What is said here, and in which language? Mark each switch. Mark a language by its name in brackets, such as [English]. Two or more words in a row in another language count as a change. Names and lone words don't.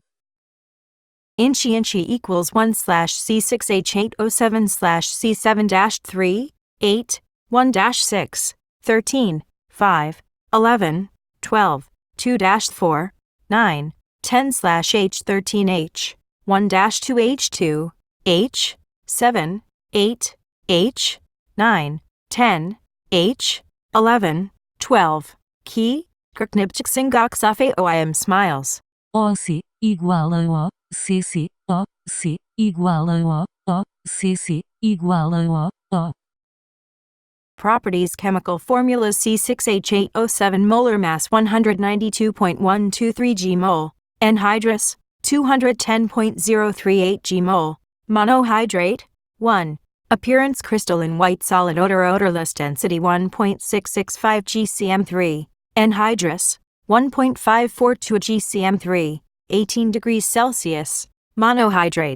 [English] Inchi equals 1/C6H8O7/C7-3, 8, 1-6, 13, 5, 11, 12, 2-4, 9, 10/H13H, 1-2H2, H, 7, 8, H, 9, 10, H, 11, 12, Ki, Kirknibchiksingoxafe OIM smiles. [Spanish] OC igual a O, CC, O, C igual a O, O, CC igual a O. [English] Properties chemical formula C6H8O7 molar mass 192.123 g mol, anhydrous, 210.038 g mol, monohydrate, 1. Appearance crystalline white solid odorless density 1.665 gcm3, anhydrous, 1.542 gcm3, 18 degrees Celsius, monohydrate.